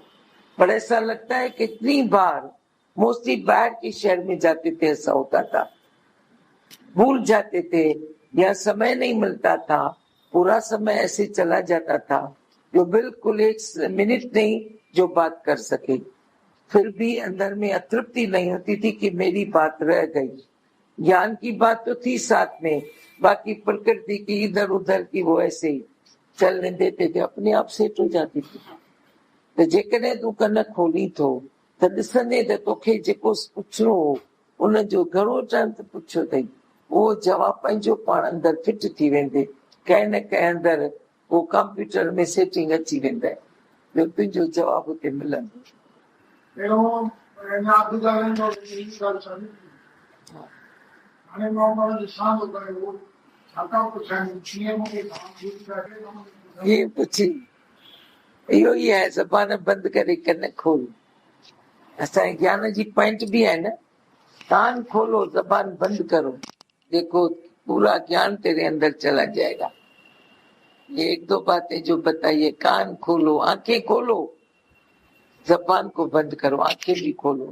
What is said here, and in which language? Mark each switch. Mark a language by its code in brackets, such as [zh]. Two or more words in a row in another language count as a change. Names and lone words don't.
[hi] पर ऐसा लगता है कितनी बार मोस्टली बाहर के शहर में जाते थे ऐसा होता था, भूल जाते थे या समय नहीं मिलता था, पूरा समय ऐसे चला जाता था जो बिल्कुल 1 मिनट नहीं जो बात कर सके। फिर भी अंदर में अतृप्ति नहीं होती थी कि मेरी बात रह गई। ज्ञान की बात तो थी साथ में, बाकी प्रकृति की इधर उधर की वो ऐसे ही चलने देते थे, अपने आप सेट हो जाती थी। [sd] तो जेकॾहिं तूं कन खोली थो त ॾिसंदे त तोखे जेको पुछणो हो उन जो घणो टाइम त पुछियो अथई, उहो जवाब पंहिंजो पाण अंदर फिट थी वेंदे, कंहिं न कंहिं अंदर वो कंप्यूटर में सेटिंग अची वेंदा, जो तुंहिंजो जवाब हुते मिलंदो। ये पुछी इहो ई आहे, ज़बान बंदि करे कन खोल। असांजे ज्ञान जी [hi] पॉइंट भी है ना, कान खोलो जबान बंद करो, देखो पूरा ज्ञान तेरे अंदर चला जाएगा। ये 1 2 बातें जो बताइए, कान खोलो, आंखें खोलो, जबान को बंद करो, आंखें भी खोलो।